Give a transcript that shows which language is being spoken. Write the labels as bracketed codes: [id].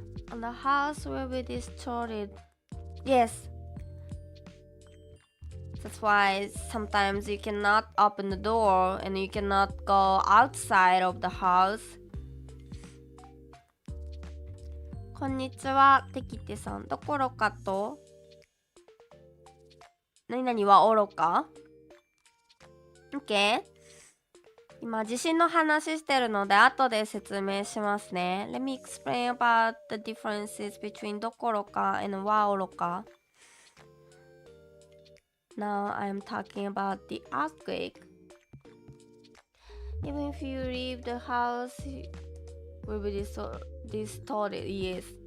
[en] And the house will be distorted. Yes. That's why sometimes you cannot open the door and you cannot go outside of the house. [ja] こんにちは、てきてさん。どころかと何々は愚か ?OK。今、地震の話してるので、後で説明しますね。 [en] Let me explain about the differences between どころか and は愚か。 Now I'm talking about the earthquake. Even if you leave the house, it will be distorted. Yes.